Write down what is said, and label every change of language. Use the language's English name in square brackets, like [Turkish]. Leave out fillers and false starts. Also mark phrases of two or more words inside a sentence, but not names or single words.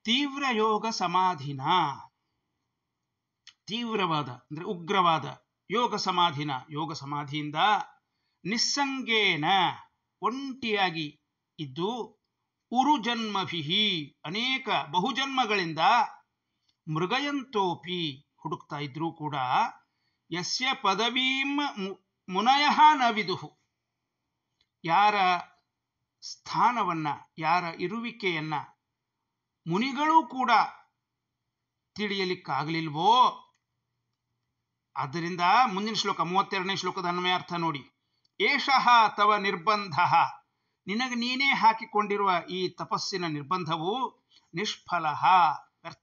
[Sanskrit] ತೀವ್ರ ಯೋಗ ಸಮಾಧಿನ, [Kannada] ತೀವ್ರವಾದ ಅಂದ್ರೆ ಉಗ್ರವಾದ ಯೋಗ ಸಮಾಧಿನ, ಯೋಗ ಸಮಾಧಿಯಿಂದ ನಿಸ್ಸಂಗೇನ ಒಂಟಿಯಾಗಿ ಇದ್ದು ಉರುಜನ್ಮಭಿಹಿ ಅನೇಕ ಬಹುಜನ್ಮಗಳಿಂದ ಮೃಗಯಂತೋಪಿ ಹುಡುಕ್ತಾ ಇದ್ರೂ ಕೂಡ [Sanskrit] ಯಸ್ಯ ಪದವೀಂ ಮುನಯಃ ನ ವಿದುಹು, [Kannada] ಯಾರ ಸ್ಥಾನವನ್ನ ಯಾರ ಇರುವಿಕೆಯನ್ನ ಮುನಿಗಳೂ ಕೂಡ ತಿಳಿಯಲಿಕ್ಕಾಗಲಿಲ್ವೋ. ಆದ್ದರಿಂದ ಮುಂದಿನ ಶ್ಲೋಕ 32ನೇ ಶ್ಲೋಕದ ಅನ್ವಯಾರ್ಥ ನೋಡಿ. [Sanskrit] ಏಷಃ ತವ ನಿರ್ಬಂಧ, [Kannada] ನಿನಗೆ ನೀನೇ ಹಾಕಿಕೊಂಡಿರುವ ಈ ತಪಸ್ಸಿನ ನಿರ್ಬಂಧವು ನಿಷ್ಫಲ ವ್ಯರ್ಥ.